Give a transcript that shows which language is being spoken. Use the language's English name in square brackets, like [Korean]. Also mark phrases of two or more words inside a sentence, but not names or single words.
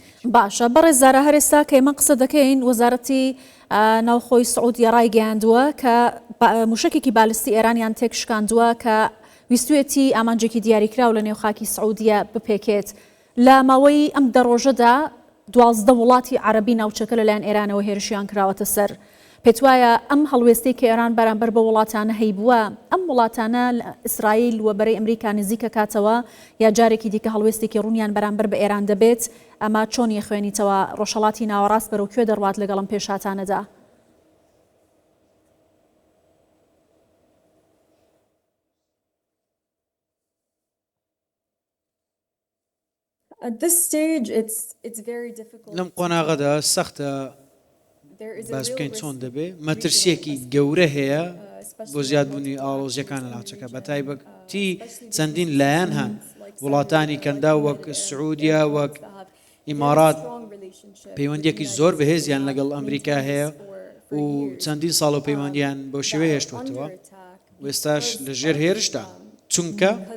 [Central Kurdish] باشە بەڕێزارە هەرێستا کە ئێمە قسە دەکەین وەزارەتی ناوخۆی سعودی ڕایگەیاندووە کە موشکێکی بالستی ئێرانیان تێک شکاندووە کە ویستوێتی ئامانجێکی دیاریکراو لە نێوخاکی سعودیە بپێکێت لە ماوەی ئەم دەڕۆژەدا 12 وڵاتی عەرەبی ناوچەکە لەلایەن ئێرانەوە هێرشیان کراوەتە سەر. پێت وایە ئەم هەڵوێستەی کە ئێران بەرامبەر بە وڵاتانە هەیبووە ئەم وڵاتانە لە ئیسرائیل وە بەرەی ئەمریکا نزیکە کاتەوە یا جارێکی دیکە هەڵوێستێکی ڕوونیان بەرامبەر بە ئێران دەبێت ئەمە چۆن یەخوێنیتەوە ڕۆژهەڵاتی ناوەڕاست بەرەو کوێ دەڕوات لەگەڵ ئەم پێشهاتانەدا؟ [English] At this stage, it's very difficult. [Central Kurdish] لەم قۆناغەدا سەختە باس بکەین چۆن دەبێ مەترسیەکی گەورە هەیە بۆ زیادبوونی ئاڵۆزیەکان لە ناوچەکە بە تایبەتی چەندین لایەن هەن وڵاتانی کەندا وەک سعودیا وەک ئیمارات پەیوەندیەکی زۆر بەهێزیان لەگەڵ ئەمریکا هەیە و چەندین ساڵ و پەیوەندیان بەو شێوەیە هێشتوەتەوە وێستاش لەژێر هێرشدا چونکە